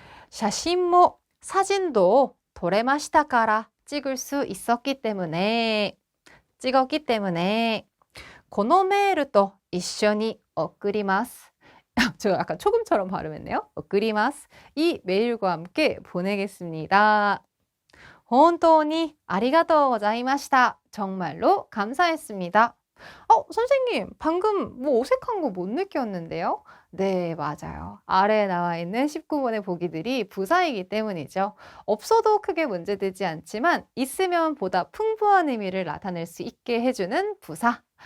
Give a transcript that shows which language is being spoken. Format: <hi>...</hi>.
<ja>샤신모</ja> <ko>사진도</ko> <ja>도레마시타카라</ja> <ko>찍을 수 있었기 때문에 찍었기 때문에</ko> <ja>このメールと一緒に送ります.</ja> <ko>제가 약간 초금처럼 발음했네요.</ko> <ja>送ります.</ja> <ko>이 메일과 함께 보내겠습니다.</ko> <ja>本当にありがとうございました.</ja> <ko>정말로 감사했습니다. 선생님, 방금 뭐 어색한 거 못 느꼈는데요? 네, 맞아요. 아래에 나와 있는 19번의 보기들이 부사이기 때문이죠. 없어도 크게 문제되지 않지만 있으면 보다 풍부한 의미를 나타낼 수 있게 해주는 부사.</ko>